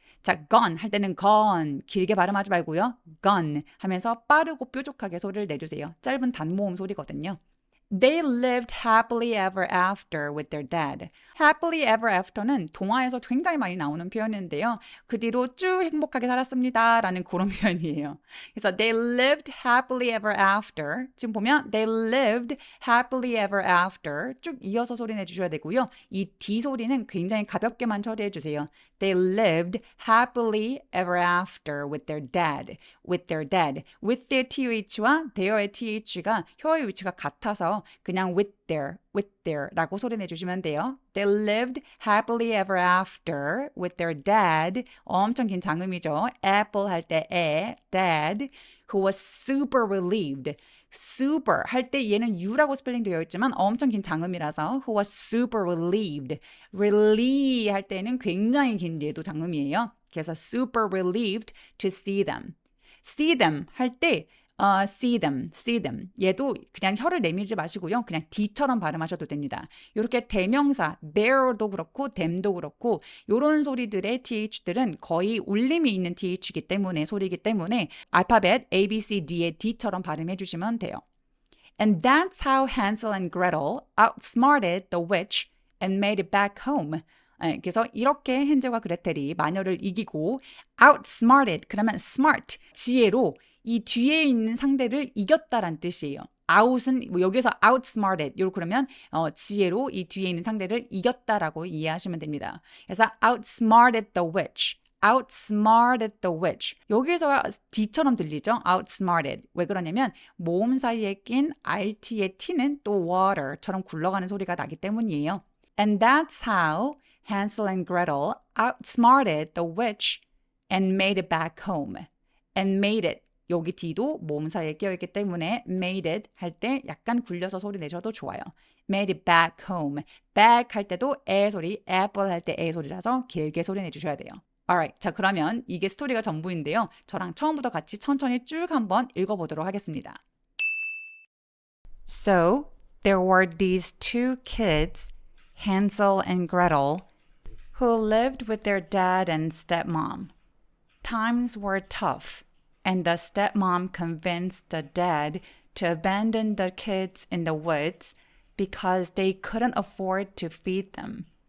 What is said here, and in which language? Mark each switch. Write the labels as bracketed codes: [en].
[ko] 자, gone 할 때는 gone 길게 발음하지 말고요. gone 하면서 빠르고 뾰족하게 소리를 내주세요. 짧은 단모음 소리거든요. [en] They lived happily ever after with their dad. Happily ever after [ko] 는 동화에서 굉장히 많이 나오는 표현인데요. 그 뒤로 쭉 행복하게 살았습니다 라는 그런 표현이에요. 그래서 [en] they lived happily ever after. [ko] 지금 보면 [en] they lived happily ever after [ko] 쭉 이어서 소리 내주셔야 되고요. 이 D 소리는 굉장히 가볍게만 처리해 주세요. [en] They lived happily ever after with their dad. With their dad. with their [ko] TH와 their의 TH가 혀의 위치가 같아서 그냥 with their 라고 소리 내주시면 돼요. [en] They lived happily ever after with their dad. [ko] 엄청 긴 장음이죠. [en] apple [ko] 할 때 [en] dad, who was super relieved. [ko] super 할 때 얘는 U라고 스펠링 되어 있지만 엄청 긴 장음이라서 [en] who was super relieved. [ko] relieve 할 때는 굉장히 긴 얘도 장음이에요. 그래서 [en] super relieved to see them. see them [ko] 할 때 [en] see them. [ko] 얘도 그냥 혀를 내밀지 마시고요. 그냥 D처럼 발음하셔도 됩니다. 이렇게 대명사, there도 그렇고, them도 그렇고, 이런 소리들의 TH들은 거의 울림이 있는 TH이기 때문에, 소리이기 때문에, 알파벳 A, B, C, D의 D처럼 발음해 주시면 돼요. [en] And that's how Hansel and Gretel outsmarted the witch and made it back home. [ko] 그래서 이렇게 헨젤과 그레텔이 마녀를 이기고 outsmarted, 그러면 smart, 지혜로 이 뒤에 있는 상대를 이겼다란 뜻이에요. out은 뭐 여기서 outsmarted 이렇게 그러면 지혜로 이 뒤에 있는 상대를 이겼다라고 이해하시면 됩니다. 그래서 [en] outsmarted the witch. outsmarted the witch. [ko] 여기서 D처럼 들리죠? [en] outsmarted. [ko] 왜 그러냐면 모음 사이에 낀 RT의 T는 또 water처럼 굴러가는 소리가 나기 때문이에요. [en] And that's how Hansel and Gretel outsmarted the witch and made it back home. And made it. [ko] 여기 D도 모음 사이에 끼어있기 때문에 [en] made it [ko] 할 때 약간 굴려서 소리 내셔도 좋아요. [en] made it back home. [ko] back 할 때도 에 소리, apple 할 때 에 소리라서 길게 소리 내주셔야 돼요. Alright, 자 그러면 이게 스토리가 전부인데요. 저랑 처음부터 같이 천천히 쭉 한번 읽어보도록 하겠습니다. [en] So, there were these two kids, Hansel and Gretel, who lived with their dad and stepmom. Times were tough. And the stepmom convinced the dad to abandon the kids in the woods because they couldn't afford to feed them.